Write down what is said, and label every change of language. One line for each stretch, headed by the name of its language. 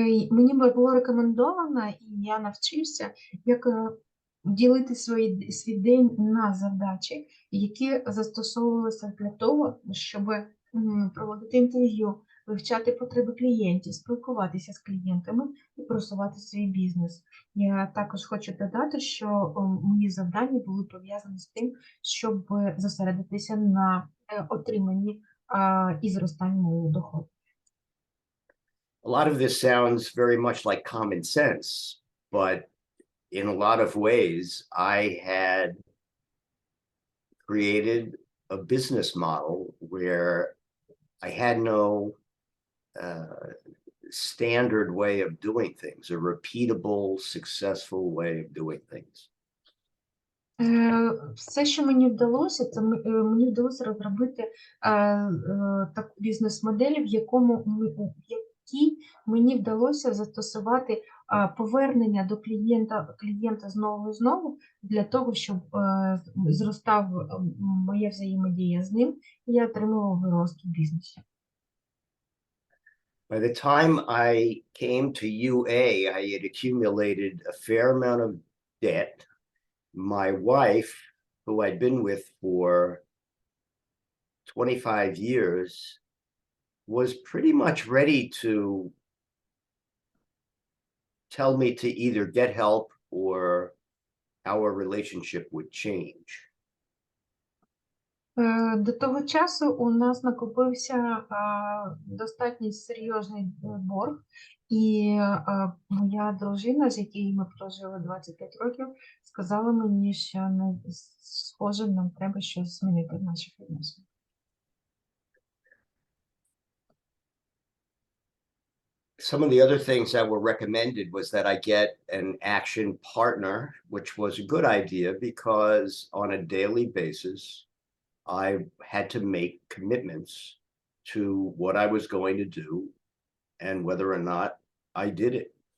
Ukrainian: Мені було рекомендовано, і я навчився, як ділити свій день на задачі, які застосовувалися для того, щоб проводити інтерв'ю, вивчати потреби клієнтів, спілкуватися з клієнтами і просувати свій бізнес. Я також хочу додати, що мої завдання були пов'язані з тим, щоб зосередитися на отриманні і зростанні моєї доходу.
English: A lot of this sounds very much like common sense, but in a lot of ways, I had created a business model where I had no standard way of doing things, a repeatable, successful way of doing things.
Ukrainian: Все, що мені вдалося, це мені вдалося розробити таку бізнес-модель, в якій мені вдалося застосувати повернення до клієнта знову і знову, для того, щоб зростав моя взаємодія з ним, і я отримував вирост у бізнесі.
English: By the time I came to UA, I had accumulated a fair amount of debt. My wife, who I'd been with for 25 years, was pretty much ready to tell me to either get help or our relationship would change.
Ukrainian: До того часу у нас накопився достатньо серйозний борг, і моя дружина, з якою ми прожили 25 років, сказала мені, що схоже, нам треба щось змінити в наших відносинах.
English: Some of the other things that were recommended was that I get an action partner, which was a good idea because on a daily basis, I had to make commitments to what I was going to do and whether or not I did it.